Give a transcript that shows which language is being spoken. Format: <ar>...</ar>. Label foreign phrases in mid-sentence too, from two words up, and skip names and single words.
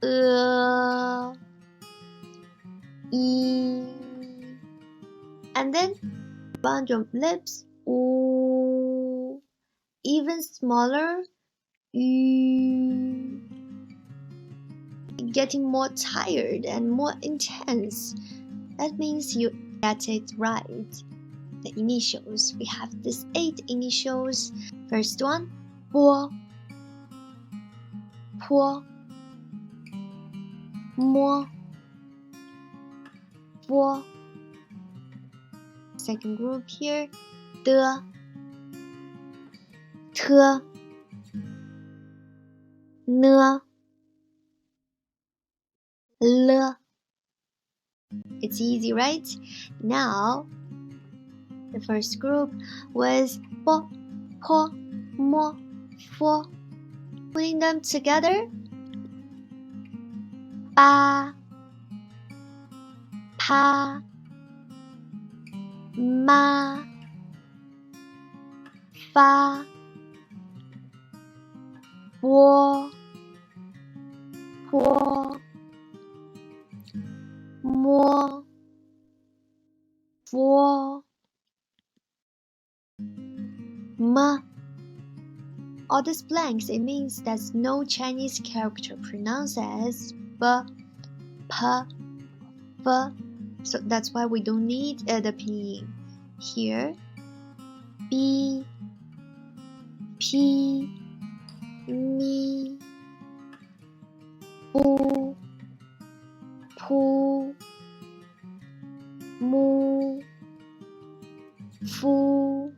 <en>e, and then around your lips, o, even smaller, u, getting more tired and more intense. That means you get it right. The initials, we have these 8 initials. First one,</en> <zh>po, po, mo, po.</zh> <en>Second group here, de,</en> <zh>te, ne, le.</zh> <en>It's easy, right? Now, the first group was</en> <zh>po, po, mo, fo.</zh> <en>Putting them together,</en> <zh>pa, pa, ma, fa, wo, po, mo, fo, ma.</zh> <en>All these blanks, it means there's no Chinese character pronounced as b, p, f. So that's why we don't need the pinyin.</en> <zh>Here, b, p, mi, bu, pu, mu, fu.</zh>